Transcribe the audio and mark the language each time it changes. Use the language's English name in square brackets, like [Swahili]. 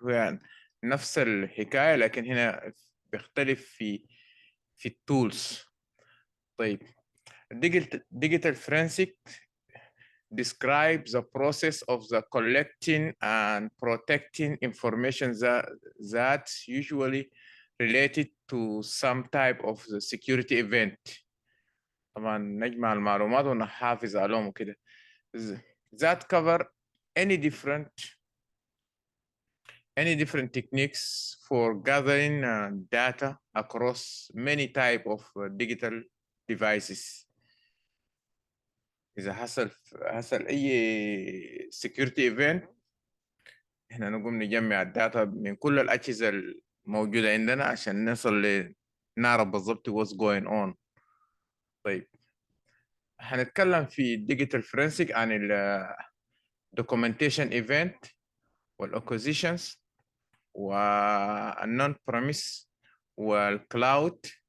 [Arabic] هو يعني نفس الحكاية لكن هنا بيختلف في التولز. [English] طيب digital forensic describes the process of the collecting and protecting information that's usually related to some type of the security event. [Arabic] طبعا نجمع المعلومات ونحافظ عليهم وكده. [English] That cover any different techniques for gathering data across many type of digital devices. [Arabic] إذا حصل أي security event إحنا نقوم نجمع الداتا من كل الأجهزة الموجودة عندنا عشان نصل نعرف بالضبط [English] what's going on. [Arabic] طيب هنتكلم في digital forensic عن ال documentation event والacquisitions والنون بريميس والكلاود.